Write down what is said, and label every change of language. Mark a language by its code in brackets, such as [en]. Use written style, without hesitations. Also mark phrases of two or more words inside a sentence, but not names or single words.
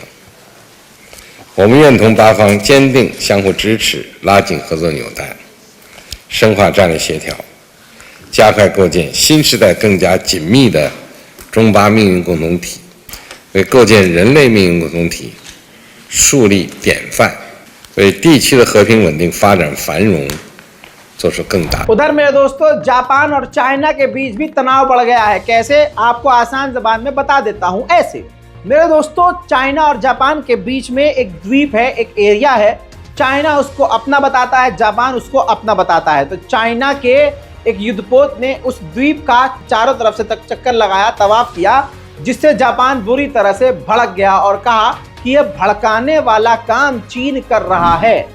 [zh] 我们愿同巴方坚定相互支持，拉紧合作纽带，深化战略协调，加快构建新时代更加紧密的中巴命运共同体，为构建人类命运共同体树立典范，为地区的和平稳定发展繁荣做出更大。 [hi] उधर मेरे दोस्तों जापान और चाइना के बीच भी तनाव बढ़ गया है। कैसे, आपको आसान ज़बान में बता देता हूं। ऐसे मेरे दोस्तों, चाइना और जापान के बीच में एक द्वीप है, एक एरिया है। चाइना उसको अपना बताता है, जापान उसको अपना बताता है। तो चाइना के एक युद्धपोत ने उस द्वीप का चारों तरफ से चक्कर लगाया, तवाफ किया, जिससे जापान बुरी तरह से भड़क गया और कहा कि यह भड़काने वाला काम चीन कर रहा है।